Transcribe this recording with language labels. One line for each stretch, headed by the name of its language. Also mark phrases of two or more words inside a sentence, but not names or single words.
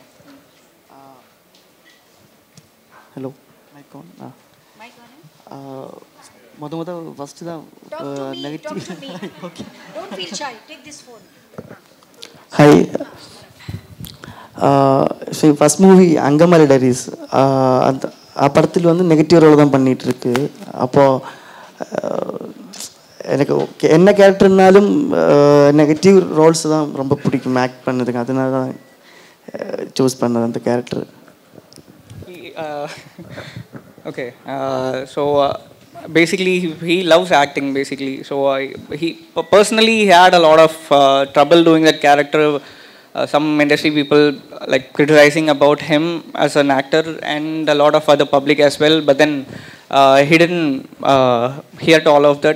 English: Hello. Mic on. Mic on. First the Talk to me. Okay. Don't feel shy. Take this phone. Hi. First movie Angamali Diaries.
Malayalam: ആ പടത്തിൽ
Tamil: வந்து
English: negative role
Tamil: தான் பண்ணிட்டு இருக்கு. அப்போ எனக்கு என்ன கேரக்டர்னாலும்
English: negative roles
Tamil: தான் ரொம்ப பிடிக்கும் ஆக்ட் பண்ணதுக்கு. அதனால தான் சூஸ் பண்ணது அந்த கேரக்டர்.
English: Okay. So basically he loves acting basically. So he personally he had a lot of trouble doing that character. Some industry people like criticizing about him as an actor and a lot of other public as well, but then he didn't hear to all of that.